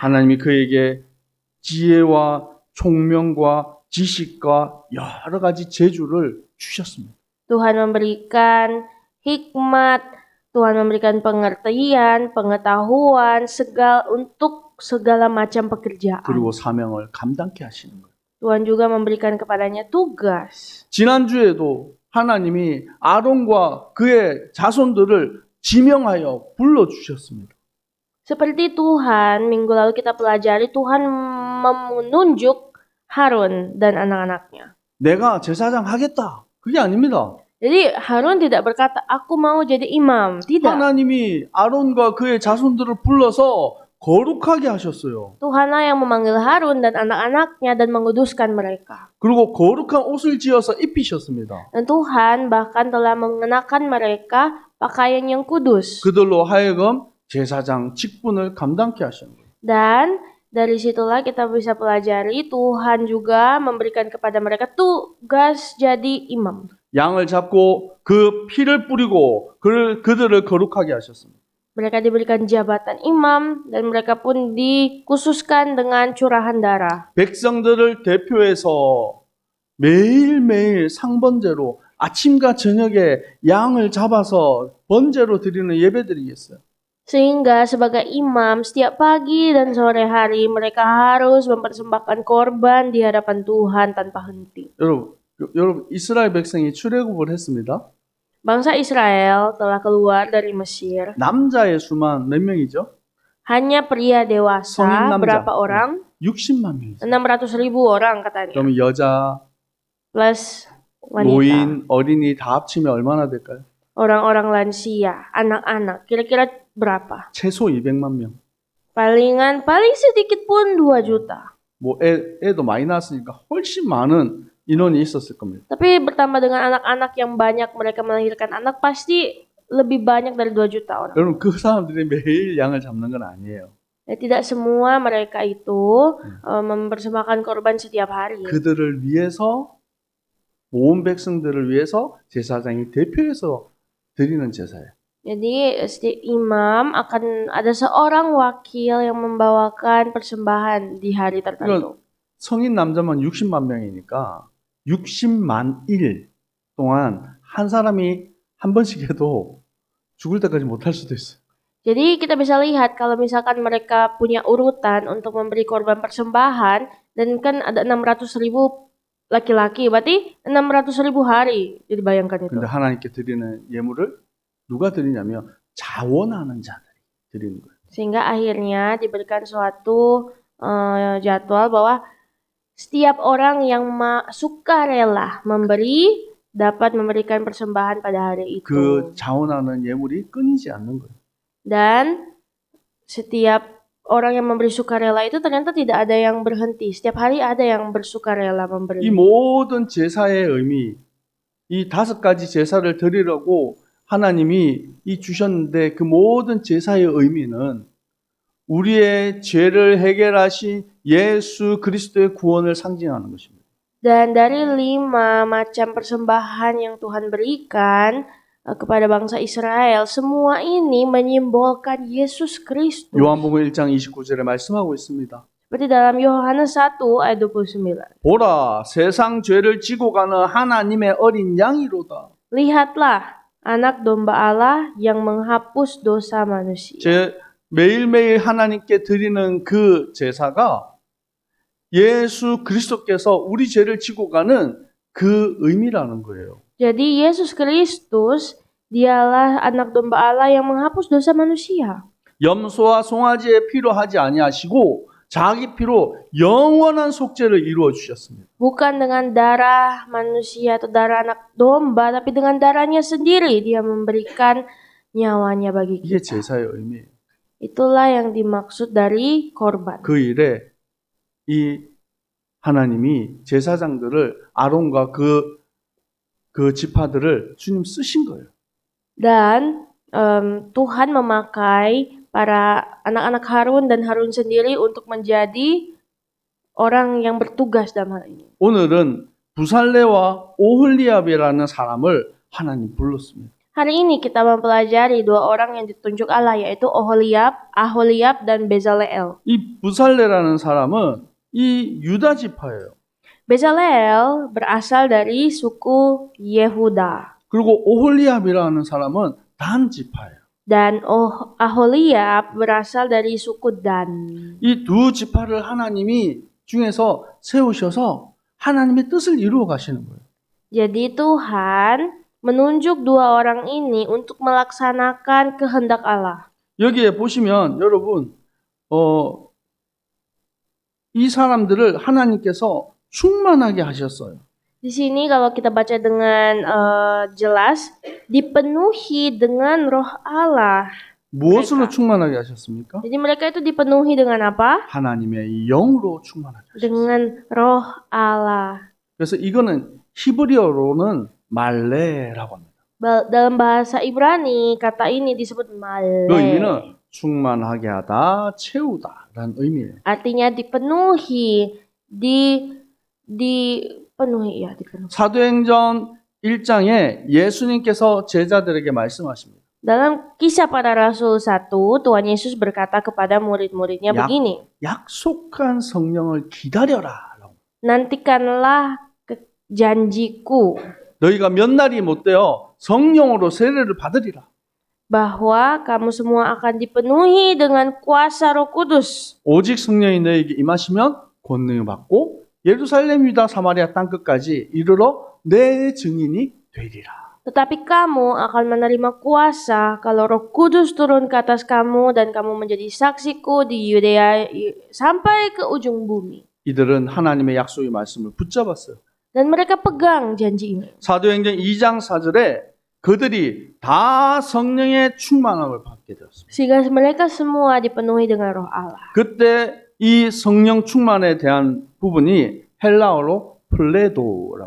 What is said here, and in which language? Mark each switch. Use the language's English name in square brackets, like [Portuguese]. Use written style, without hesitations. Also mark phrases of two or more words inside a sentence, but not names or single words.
[Korean] 하나님이 그에게 지혜와 총명과 지식과 여러 가지 재주를 주셨습니다. [Indonesian] Tuhan memberikan hikmat, Tuhan memberikan pengertian, pengetahuan, untuk segala macam pekerjaan. [Korean] 그리고 사명을 감당케 하시는 거예요. [Indonesian] Tuhan juga memberikan kepadanya tugas. [Korean] 지난주에도 하나님이 아론과 그의 자손들을 지명하여 불러주셨습니다. [Indonesian] Seperti Tuhan, minggu lalu kita pelajari, Tuhan menunjuk Harun dan anak-anaknya. [Korean] 내가 제사장 하겠다. 그게 아닙니다. [Indonesian] Jadi Harun tidak berkata, aku mau jadi imam. Tidak. [Korean] 하나님이 아론과 그의 자손들을 불러서 거룩하게 하셨어요. [Indonesian] Tuhanlah yang memanggil Harun dan anak-anaknya dan menguduskan mereka. [Korean] 그리고 거룩한 옷을 지어서 입히셨습니다. [Indonesian] Dan Tuhan bahkan telah mengenakan mereka pakaian yang kudus. [Korean] 그들로 하여금 제사장 직분을 감당케 하시는 거예요. [Indonesian] Dan dari situlah kita bisa pelajari Tuhan juga memberikan kepada mereka tugas jadi imam. [Korean] 양을 잡고 그 피를 뿌리고 그들을 거룩하게 하셨습니다. [Indonesian] Mereka diberikan jabatan imam dan mereka pun dikhususkan dengan curahan darah. [Korean] 백성들을 대표해서 매일매일 상번제로 아침과 저녁에 양을 잡아서 번제로 드리는 예배들이 있어요. [Indonesian] Sehingga sebagai imam setiap pagi dan sore hari mereka harus mempersembahkan korban di hadapan Tuhan tanpa henti. [Korean] 여러분 이스라엘 백성이 출애굽을 했습니다. [Indonesian] Bangsa Israel telah keluar dari Mesir. [Korean] 남자의 수만 몇 명이죠? [Indonesian] Hanya pria [Korean] 성인 [Indonesian] dewasa [Korean] 남자. [Indonesian] berapa orang? [Korean] 60만 명이죠. [Indonesian] 600.000 orang katanya. [Korean] 그러면 여자, [Indonesian] Plus wanita. [Korean] 노인, 어린이 다 합치면 얼마나 될까요? [Indonesian] Orang-orang lansia, anak-anak. Kira-kira berapa? [Korean] 최소 200만 명. [Indonesian] Paling sedikit pun 2 juta. [Korean] 뭐 애도 많이 낳았으니까 훨씬 많은 인원이 있었을 겁니다. [Indonesian] Tapi bertambah dengan anak-anak yang banyak mereka melahirkan anak pasti lebih banyak dari 2 juta orang. [Korean] 여러분 그 사람들이 매일 양을 잡는 건 아니에요. [Indonesian] Tidak semua mereka itu mempersembahkan korban setiap hari. [Korean] 그들을 위해서 모든 백성들을 위해서 제사장이 대표해서 드리는 제사예요. [Indonesian] Jadi imam akan ada seorang wakil yang membawakan persembahan di hari tertentu. [Korean] 성인 남자만 60만 명이니까 60만 일 동안 한 사람이 한 번씩 해도 죽을 때까지 못할 수도 있어요. [Indonesian] Jadi kita bisa lihat kalau misalkan mereka punya urutan untuk memberi korban persembahan dan kan ada 600.000 laki-laki, berarti 600.000 hari. Jadi bayangkan itu. [Korean] 근데 하나님께 드리는 예물을 누가 드리냐면 자원하는 자들이 드리는 거예요. [Indonesian] Sehingga akhirnya diberikan suatu jadwal bahwa setiap orang yang sukarela memberi dapat memberikan persembahan pada hari itu. [Korean] 그 자원하는 예물이 끊이지 않는 거예요. [Indonesian] Dan setiap orang yang memberi sukarela itu ternyata tidak ada yang berhenti. Setiap hari ada yang bersukarela memberi. [Korean] 이 모든 제사의 의미, 이 5가지 제사를 드리려고 하나님이 이 주셨는데 그 모든 제사의 의미는 우리의 죄를 해결하신 예수 그리스도의 구원을 상징하는 것입니다. [Indonesian] Dan dari 5 macam persembahan yang Tuhan berikan kepada bangsa Israel, semua ini menyimbolkan Yesus Kristus. [Korean] 요한복음 1장 29절에 말씀하고 있습니다. [Indonesian] Seperti dalam Yohanes 1 ayat 29. [Korean] 보라, 세상 죄를 지고 가는 하나님의 어린 양이로다. [Indonesian] Lihatlah, anak domba Allah yang menghapus dosa manusia. [Korean] 매일매일 하나님께 드리는 그 제사가 예수 그리스도께서 우리 죄를 지고 가는 그 의미라는 거예요. [Indonesian] Jadi Yesus Kristus, dialah anak domba Allah yang menghapus dosa manusia. [Korean] 염소와 송아지의 피로 하지 아니하시고 자기 피로 영원한 속죄를 이루어 주셨습니다. [Indonesian] Bukan dengan darah manusia atau darah anak domba, tapi dengan darahnya sendiri dia memberikan nyawanya bagi [Korean] 이게 [Indonesian] kita. [Korean] 제사의 의미예요. [Indonesian] Itulah yang dimaksud dari korban. [Korean] 그 일에 이 하나님이 제사장들을 아론과 그 지파들을 주님 쓰신 거예요. [Indonesian] Dan Tuhan memakai para anak-anak Harun dan Harun sendiri untuk menjadi orang yang bertugas dalam hal ini. [Korean] 오늘은 부살레와 오홀리압이라는 사람을 하나님 불렀습니다. [Indonesian] Hari ini kita mempelajari dua orang yang ditunjuk Allah, yaitu Aholiab dan Bezaleel. [Korean] 이 부살레라는 사람은 이 유다 지파예요. [Indonesian] Bezaleel berasal dari suku Yehuda. [Korean] 그리고 오홀리압이라는 사람은 단 지파예요. [Indonesian] Dan Aholiab berasal dari suku Dan. [Korean] 이 두 지파를 하나님이 중에서 세우셔서 하나님의 뜻을 이루어 가시는 거예요. [Indonesian] Jadi Tuhan menunjuk dua orang ini untuk melaksanakan kehendak Allah. [Korean] 여기에 보시면 여러분 이 사람들을 하나님께서 충만하게 하셨어요. [Indonesian] Di sini kalau kita baca dengan jelas, dipenuhi dengan roh Allah. [Korean] 무엇으로 충만하게 하셨습니까? [Indonesian] Jadi mereka itu dipenuhi dengan apa? [Korean] 하나님의 영으로 충만하게 하셨어요. [Indonesian] Dengan roh Allah. [Korean] 그래서 이거는 히브리어로는 말레라고 합니다. [Indonesian] Dalam bahasa Ibrani, kata ini disebut [Korean] 그 [Indonesian] male. [Korean] 의미는 충만하게 하다, 채우다라는 의미예요. [Indonesian] Artinya dipenuhi, dipenuhi. [Korean] 사도행전 1장에 예수님께서 제자들에게 말씀하십니다. [Indonesian] Dalam Kisah Para Rasul 1, Tuhan Yesus berkata kepada murid-muridnya begini. [Korean] 약속한 성령을 기다려라. [Indonesian] Nantikanlah janjiku [Korean] 너희가 몇 날이 못 되어 성령으로 세례를 받으리라. [Indonesian] bahwa kamu semua akan dipenuhi dengan kuasa Roh Kudus. [Korean] 오직 성령이 너희에게 임하시면 권능을 받고 예루살렘 유다 사마리아 땅 끝까지 이르러 내 증인이 되리라. [Indonesian] Tetapi kamu akan menerima kuasa kalau Roh Kudus turun ke atas kamu dan kamu menjadi saksiku di Yudea sampai ke ujung bumi. [Korean] 이들은 하나님의 약속의 말씀을 붙잡았어요. [Indonesian] Dan mereka pegang janji ini. [Korean] 사도행전 2장 4절에 그들이 다 성령의 충만함을 받게 되었습니다. [Indonesian] Sehingga mereka semua dipenuhi dengan Roh Allah. [Korean] 그때 이 성령 충만에 대한 부분이 헬라어로 플레도라고.